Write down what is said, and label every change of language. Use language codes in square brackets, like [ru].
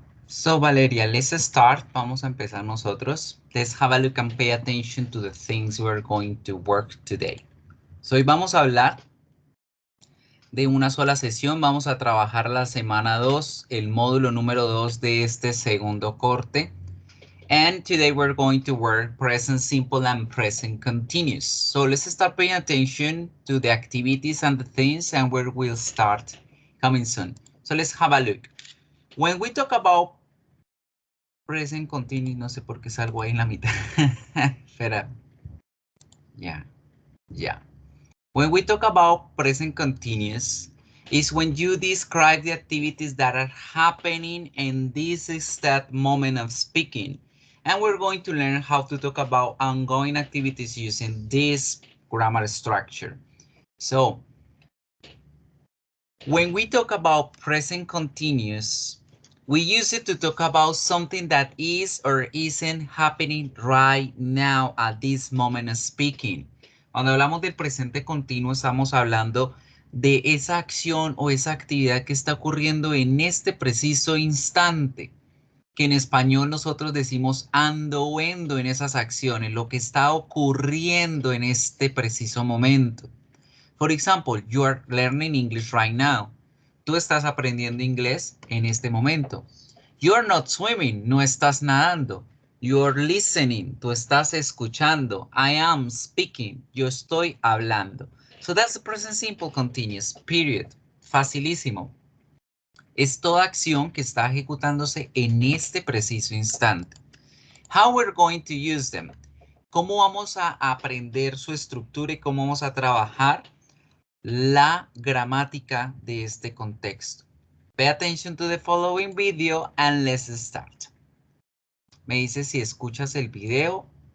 [en] So Valeria, let's start. [es] Vamos a empezar nosotros. [en] Let's have a look and pay attention to the things we're going to work today. [es] So hoy vamos a hablar de una sola sesión. Vamos a trabajar la semana 2, el módulo número 2 de este segundo corte. [en] And today we're going to work present simple and present continuous. So let's start paying attention to the activities and the things, and we will start coming soon. So let's have a look. When we talk about present continuous, [es] no sé por qué salgo ahí en la mitad. Espera. [en] Yeah. When we talk about present continuous, is when you describe the activities that are happening and this is that moment of speaking. And we're going to learn how to talk about ongoing activities using this grammar structure. So, when we talk about present continuous, We use it to talk about something that is or isn't happening right now at this moment of speaking. [es] Cuando hablamos del presente continuo, estamos hablando de esa acción o esa actividad que está ocurriendo en este preciso instante, que en español nosotros decimos ando o endo en esas acciones, lo que está ocurriendo en este preciso momento. [en] For example, you are learning English right now. [es] Tú estás aprendiendo inglés en este momento. [en] You are not swimming, [es] no estás nadando. [en] You are listening, [es] tú estás escuchando. [en] I am speaking, [es] yo estoy hablando. [en] So that's the present simple continuous, period. [es] Facilísimo. Es toda acción que está ejecutándose en este preciso instante. [en] How we're going to use them. [es] ¿Cómo vamos a aprender su estructura y cómo vamos a trabajar la gramática de este contexto? [en] Pay attention to the following video and let's start. [es] Me dice si escuchas el video.